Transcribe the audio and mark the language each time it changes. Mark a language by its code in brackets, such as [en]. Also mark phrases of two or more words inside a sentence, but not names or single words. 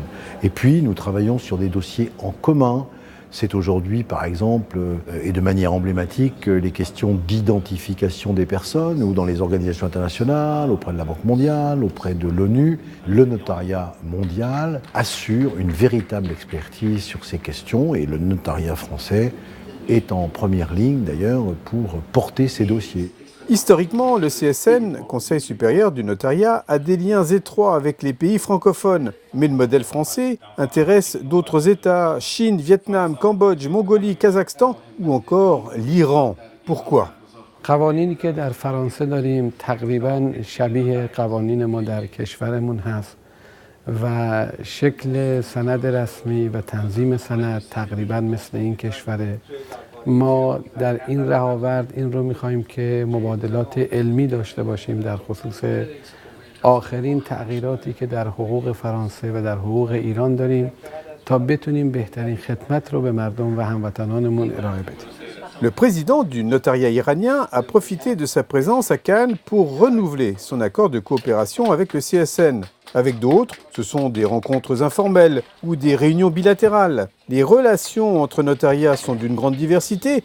[fr] Et puis, nous travaillons sur des dossiers en commun. C'est aujourd'hui, par exemple, et de manière emblématique, les questions d'identification des personnes, ou dans les organisations internationales, auprès de la Banque mondiale, auprès de l'ONU, le notariat mondial assure une véritable expertise sur ces questions, et le notariat français est en première ligne, d'ailleurs, pour porter ces dossiers. Historiquement, le CSN, Conseil supérieur du notariat, a des liens étroits avec les pays francophones. Mais le modèle français intéresse d'autres États, Chine, Vietnam, Cambodge, Mongolie, Kazakhstan ou encore l'Iran. Pourquoi ? [fa] قوانینی که در فرانسه داریم تقریباً شبیه قوانین ما در کشورمون هست و شکل سند رسمی و تنظیم سند تقریباً مثل این کشوره. ما در این رهاورد این رو می‌خوایم که مبادلات علمی داشته باشیم در خصوص آخرین تغییراتی که در حقوق فرانسه و در حقوق ایران داریم تا بتونیم بهترین خدمت رو به مردم و هموطنانمون ارائه بدیم. [fr] Le président du notariat iranien a profité de sa présence à Cannes pour renouveler son accord de coopération avec le CSN. Avec d'autres, ce sont des rencontres informelles ou des réunions bilatérales. Les relations entre notariats sont d'une grande diversité.